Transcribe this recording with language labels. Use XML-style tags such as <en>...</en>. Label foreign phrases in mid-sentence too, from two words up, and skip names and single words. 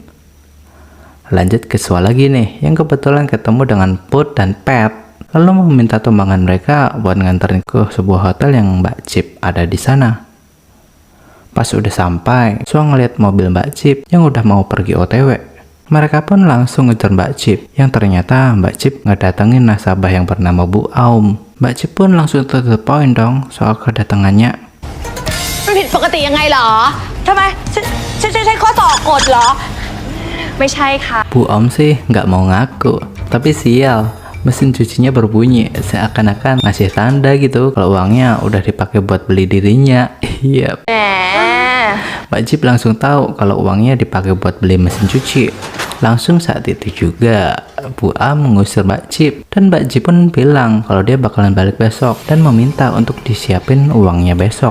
<id>Lanjut ke Swa lagi nih, yang kebetulan ketemu dengan Put dan Pet, lalu meminta tumbangan mereka buat nganterin ke sebuah hotel yang Mbak Cip ada di sana. Pas udah sampai, Swa ngeliat mobil Mbak Cip yang udah mau pergi OTW. Mereka pun langsung ngejar Mbak Cip, yang ternyata Mbak Cip ngedatengin nasabah yang bernama Bu Aum. Mbak Cip pun langsung</id> <en>to the point</en> <id>dong soal kedatangannya.</id> <th>มันผิดปกติยังไงเหรอทำไมใช้ข้อต่อกฎเหรอ ไม่ใช่ค่ะ</th> <id>Bu Aum sih nggak mau ngaku, tapi sial, mesin cucinya berbunyi seakan-akan ngasih tanda gitu kalau uangnya udah dipakai buat beli dirinya. Iya. แหม Mbak Cip langsung tahu kalau uangnya dipakai buat beli mesin cuci. Langsung saat itu juga Bu Aum mengusir Mbak Cip, dan Mbak Cip pun bilang kalau dia bakalan balik besok dan meminta untuk disiapin uangnya besok.</id>